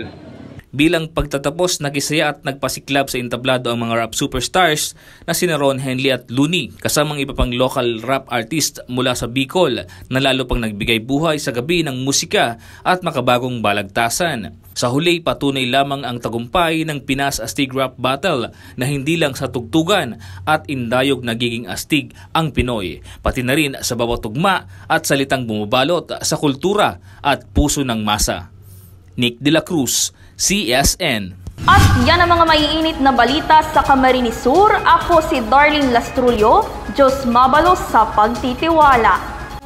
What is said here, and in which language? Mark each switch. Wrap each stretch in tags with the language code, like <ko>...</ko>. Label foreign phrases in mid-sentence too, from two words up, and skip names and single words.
<tl>Bilang pagtatapos, nakisaya at nagpasiklab sa entablado ang mga</tl> <en>rap superstars</en> <tl>na sina Ron Henley at Looney, kasamang iba pang</tl> <en>local rap artist</en> <tl>mula sa Bicol na lalo pang nagbigay buhay sa gabi ng musika at makabagong balagtasan. Sa huli, patunay lamang ang tagumpay ng Pinas Astig Rap Battle na hindi lang sa tugtugan at indayog nagiging astig ang Pinoy, pati na rin sa bawat tugma at salitang bumabalot sa kultura at puso ng masa. Nick De La Cruz, CSN. At yan ang mga maiinit na balita sa Camarines Sur. Ako si Darlene Lastrulio.</tl> <bik>Diyos mabalos</bik> <tl>sa pagtitiwala.</tl>